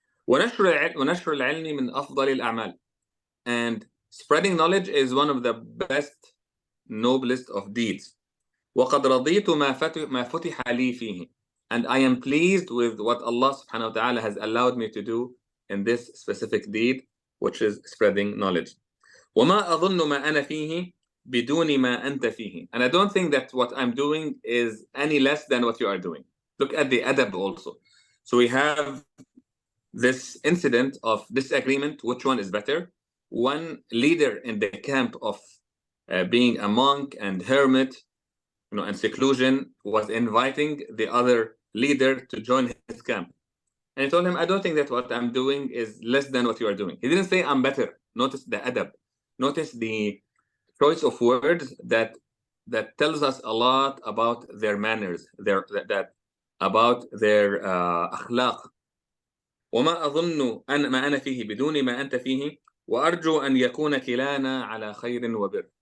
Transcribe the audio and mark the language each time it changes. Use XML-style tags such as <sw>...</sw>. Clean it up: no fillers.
<ar>ونشر العلم من أفضل الأعمال.</ar> <en>And spreading knowledge is one of the best, noblest of deeds.</en> <ar>وقد رضيت ما فتح لي فيه.</ar> <en>And I am pleased with what Allah subhanahu wa ta'ala has allowed me to do in this specific deed, which is spreading knowledge.</en> <ar>وما أظن ما أنا فيه بدون ما أنت فيه.</ar> <en>And I don't think that what I'm doing is any less than what you are doing. Look at the adab also. So we have this incident of disagreement, which one is better. One leader in the camp of being a monk and hermit, and seclusion, was inviting the other leader to join his camp. And he told him, I don't think that what I'm doing is less than what you are doing. He didn't say I'm better. Notice the adab. Notice the choice of words that tells us a lot about their manners, about their akhlaq.</en> <ar>وما أظن أن ما أنا فيه بدون ما أنت فيه. وأرجو أن يكون كلانا على خير وبر.</ar>